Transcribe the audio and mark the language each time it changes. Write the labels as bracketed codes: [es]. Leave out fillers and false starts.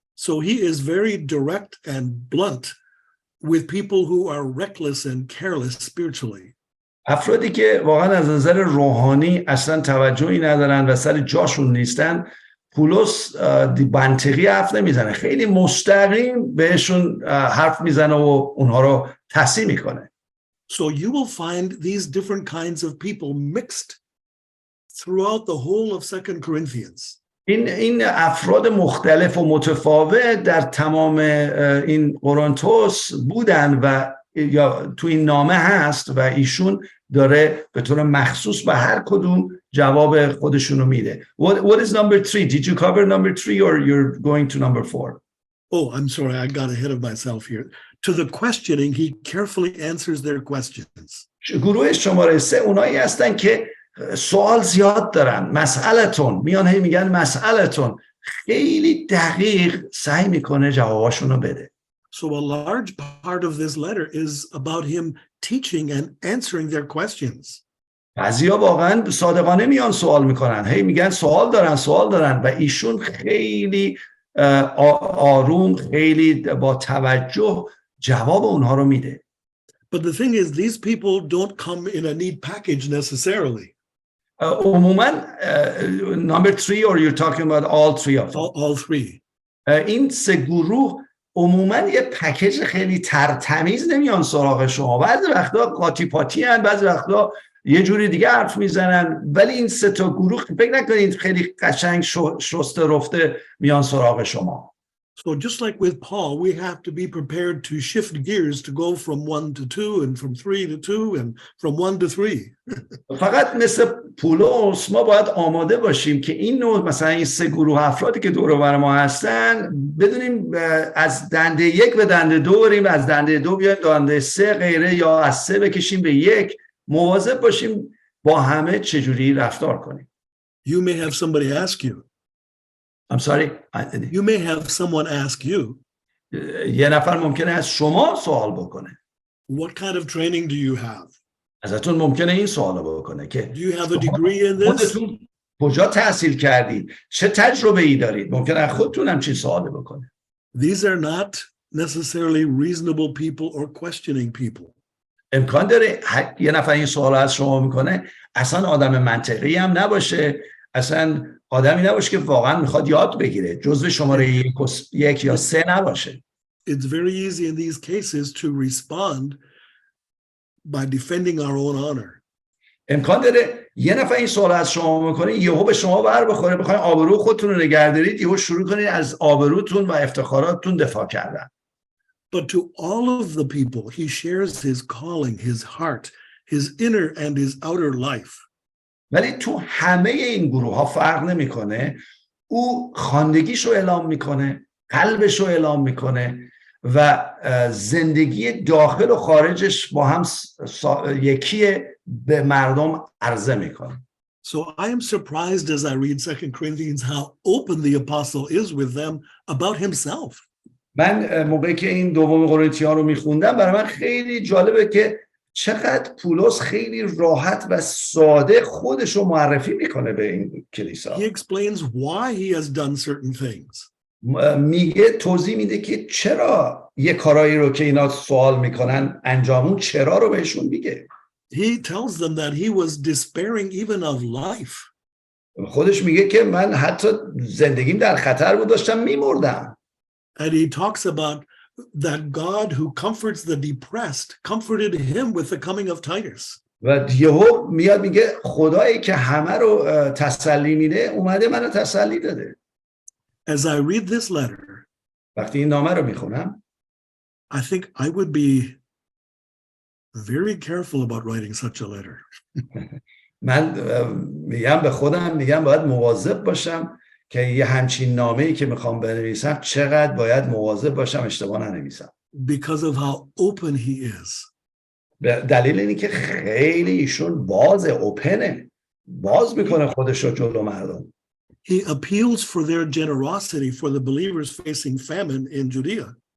[en] So he is very direct and blunt with people who are reckless and careless spiritually. [fa] افرادی که واقعا از نظر روحانی اصلا توجهی ندارن و سر جاشون نیستن، پولس منطقی حرف نمیزنه، خیلی مستقیم بهشون حرف میزنه و اونها رو تصحیح میکنه. [en] So you will find these different kinds of people mixed throughout the whole of 2 Corinthians. [fa] این افراد مختلف و متفاوت در تمام این قرنتوس بودن و یا تو این نامه هست و ایشون داره به طور مخصوص به هر کدوم جواب خودشونو میده. [en] What is number 3? Did you cover number 3 or you're going to number 4? Oh, I'm sorry, I got ahead of myself here. To the questioning, he carefully answers their questions. [fa] گروه شماره 3 اونایی هستن که سوال زیاد دارن. مسئلتون میان هی میگن مسئلتون، خیلی دقیق سعی میکنه جواباشونو بده. [en] So a large part of this letter is about him teaching and answering their questions. [fa] بعضیا واقعا صادقانه میان سوال میکنن، هی میگن سوال دارن و ایشون خیلی آروم، خیلی با توجه جواب اونها رو میده. [en] But the thing is, these people don't come in a neat package necessarily. [fa] عموما [en] number 3 or you're talking about all three of them? All three. [fa] این سه گروه عموما یه پکیج خیلی ترتمیز نمیان سراغ شما. بعضی وقتا قاطی پاتی هن، بعضی وقتا یه جوری دیگه حرف میزنن، ولی این سه تا گروه فکر نکنید خیلی قشنگ شسته رفته میان سراغ شما. [en] So just like with Paul, we have to be prepared to shift gears to go from 1 to 2 and from 3 to 2 and from 1 to 3. [fa] فقط مثل پولس ما باید آماده باشیم که این نوع مثلا این سه گروه افرادی که دور و بر ما هستن بدونیم از دنده 1 به دنده 2 بریم، از دنده 2 بیایم دنده 3 غیره، یا از 3 بکشیم به 1. مواظب باشیم با همه چجوری رفتار کنیم. [en] You may have somebody ask you. I'm sorry. You may have someone ask you. [fa] یه نفر ممکنه از شما سوال بکنه. [en] What kind of training do you have? [fa] ازتون ممکنه این سوال بکنه که [en] Do you have a degree in this? [fa] خودتون کجا تحصیل کردید؟ چه تجربه ای دارید؟ ممکنه از خودتون هم چی سوالی بکنه. [en] These are not necessarily reasonable people or questioning people. [fa] امکان داره یه نفر این سوال از شما میکنه اصلا آدم منطقی هم نباشه، اصلا آدمی نباشه که واقعا میخواد یاد بگیره، جزو شماره 1 یا 3 نباشه. [en] It's very easy in these cases to respond by defending our own honor. [fa] امکان داره یه نفر این سوال از شما میکنه، یهو به شما بر بخوره، بخواید آبرو خودتون رو نگه دارید، یهو شروع کنید از آبروتون و افتخاراتتون دفاع کردن. [en] But to all of the people, he shares his calling, his heart, his inner and his outer life. [fa] ولی تو همه این گروه ها فرق نمیکنه. او خواندگیش رو اعلام میکنه، قلبش رو اعلام میکنه و زندگی داخل و خارجش با هم یکیه، به مردم عرضه میکنه. [en] So I am surprised as I read 2 Corinthians how open the apostle is with them about himself. [fa] من موقعی که این دوم قرنتیان رو میخوندم برای من خیلی جالبه که چقدر پولس خیلی راحت و ساده خودش رو معرفی میکنه به این کلیسا. [en] He explains why he has done certain things. [fa] میگه، توضیح میده که چرا یه کارایی رو که اینا سوال میکنن انجامون، چرا رو بهشون میگه. [en] He tells them that he was despairing even of life. [fa] خودش میگه که من حتی زندگیم در خطر بود، داشتم میمردم. [en] And he talks about that God who comforts the depressed comforted him with the coming of Titus. [fa] و یهو میاد میگه خدایی که همه رو تسلی میده اومده منو تسلی داده. [en] As I read this letter, [fa] وقتی این نامه رو میخونم [en] I think I would be very careful about writing such a letter. [fa] من میگم به خودم، میگم باید مواظب باشم که یه همچین نامه‌ای که میخوام بنویسم چقدر باید مواظب باشم اشتباه ننویسم. [en] Because of how open he is. [fa] دلیل اینه که خیلی ایشون اوپنه، باز میکنه خودش رو جلو مردم. [en] He appeals for their generosity for the believers facing famine in Judea.